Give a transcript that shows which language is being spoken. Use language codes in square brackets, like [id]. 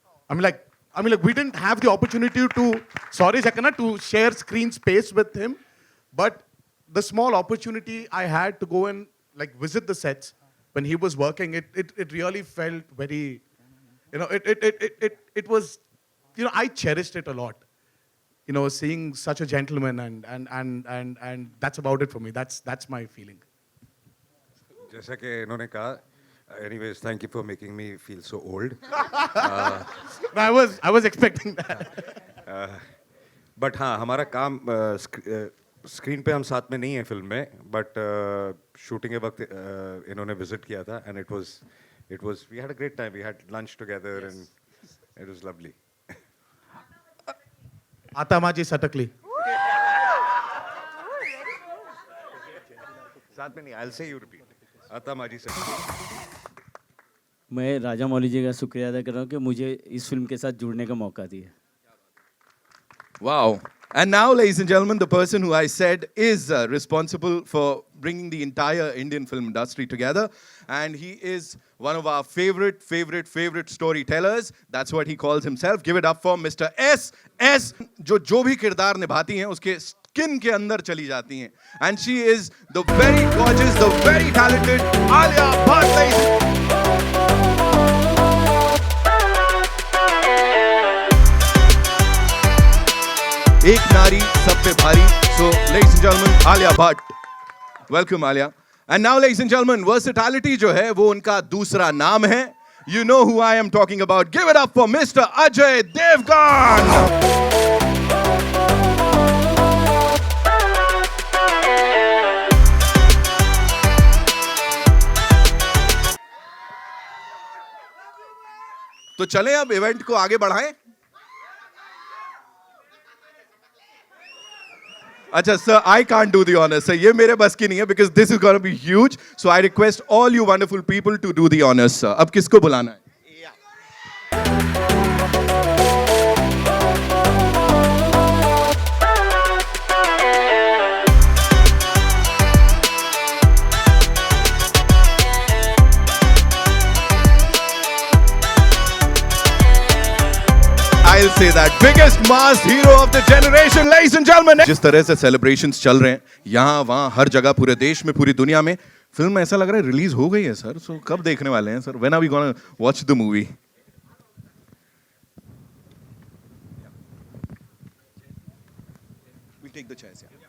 [en] I mean, like we didn't have the opportunity to share screen space with him, but the small opportunity I had to go and like visit the sets when he was working, it really felt very, it was, I cherished it a lot. Seeing such a gentleman and that's about it for me. That's my feeling. [hi] जैसा कि इन्होंने कहा, [en] anyways, thank you for making me feel so old. I was expecting that. [hi] But हाँ, हमारा काम screen पे हम साथ में नहीं है फिल्म में, but शूटिंग के वक्त इन्होंने विजिट किया था, [en] and it was we had a great time. We had lunch together, and it was lovely. [mr] Atamaji Satakli. [hi] साथ में नहीं, [en] I'll say you repeat. [mr] आतामाजी सटकली. [hi] मैं राजा मौली जी का शुक्रिया अदा कर रहा हूँ कि मुझे इस फिल्म के साथ जुड़ने का मौका दिया. [en] Wow. And now, ladies and gentlemen, the person who I said is responsible for bringing the entire Indian film industry together. And he is one of our favorite storytellers. That's what he calls himself. Give it up for Mr. S. [hi] जो भी किरदार निभाती हैं, उसके skin के अंदर चली जाती हैं. [en] And she is the very gorgeous, the very talented Alia Bhatt, ladies. [hi] एक नारी सब पे भारी. [en] So, ladies and gentlemen, Alia Bhatt. Welcome, Alia. And now, ladies and gentlemen, versatility [hi] जो है वो उनका दूसरा नाम है. [en] You know who I am talking about. Give it up for Mr. Ajay Devgan. [hi] तो चलें अब इवेंट को आगे बढ़ाएं. अच्छा sir, [en] I can't do the honors. [hi] Sir ये मेरे बस की नहीं है [en] because this is going to be huge. So I request all you wonderful people to do the honors, sir. [hi] अब किसको बुलाना है? [en] I'll say that biggest mass hero of the generation, ladies and gentlemen. [hi] जिस तरह से celebrations चल रहे हैं यहाँ वहाँ हर जगह, पूरे देश में, पूरी दुनिया में, फिल्म ऐसा लग रहा है रिलीज हो गई है सर. सो कब देखने वाले हैं sir? [en] When are we gonna watch the movie? We'll take the chairs. Yeah.